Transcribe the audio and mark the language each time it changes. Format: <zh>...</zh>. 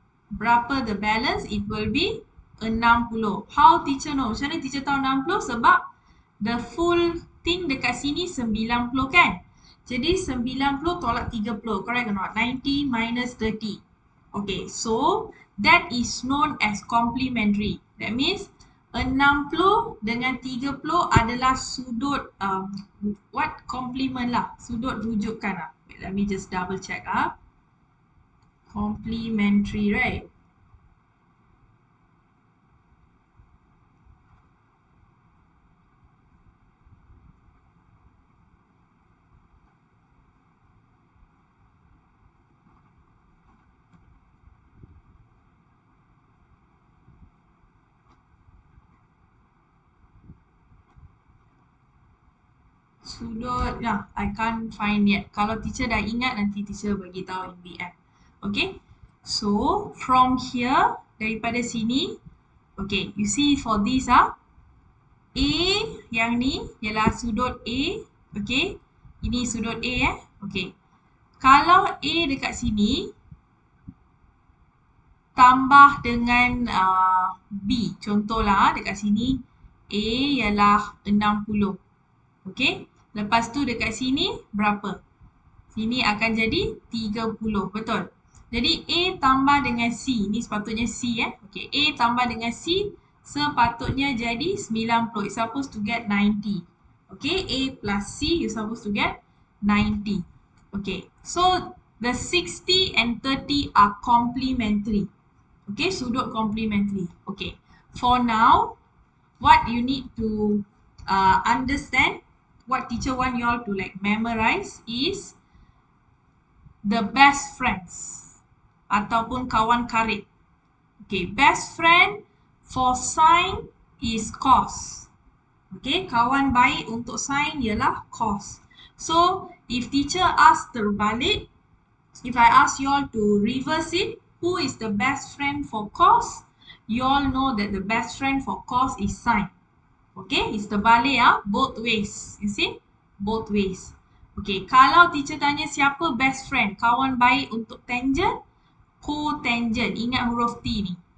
<ms>Berapa</ms> <en>the balance? It will be 60. How teacher know?</en> <ms>Macam mana</ms> <en>teacher</en> <ms>tahu</ms> <en>60?</en> <ms>Sebab</ms> <en>the full thing</en> <ms>dekat sini 90 kan? Jadi</ms> <en>90</en> <ms>tolak</ms> <en>30. Correct or not? 90 minus 30. Okay, so that is known as complementary. That means</en> <ms>60 dengan 30 adalah sudut what complement lah. Sudut rujukan lah.</ms> <en>Wait, let me just double check ah. Complementary, right?</en> <ms>Sudut,</ms> <en>nah, I can't find yet.</en> <ms>Kalau teacher dah ingat, nanti teacher bagi tahu</ms> <en>in the end. Okay, so from here,</en> <ms>daripada sini, okay,</ms> <en>you see for this</en> <ms>A yang ni ialah sudut A, okay, ini sudut A okay. Kalau A dekat sini, tambah dengan B, contohlah dekat sini, A ialah 60, okay. Lepas tu dekat sini berapa? Sini akan jadi 30, betul? Jadi A tambah dengan C, ni sepatutnya C okay. A tambah dengan C sepatutnya jadi 90.</ms> <en>It's supposed to get 90. Okay, A plus C you're supposed to get 90. Okay, so the 60 and 30 are complementary. Okay, sudut complementary. Okay, for now, what you need to understand, what teacher want you all to like memorize is the best friends</en> <ms>ataupun kawan karib.</ms> <en>Okay, best friend for sine is cos.</en> <ms>Okay, kawan baik untuk sine ialah cos.</ms> <en>So, if teacher ask</en> <ms>terbalik,</ms> <en>if I ask you all to reverse it, who is the best friend for cos? You all know that the best friend for cos is sine. Okay, it's</en> <ms>terbalik</ms> <en>both ways.</en> <ms>You see? Both ways. Okay, kalau teacher tanya siapa</ms> <en>best friend,</en> <ms>kawan baik untuk tangent, cotangent. Ingat huruf T ni.</ms>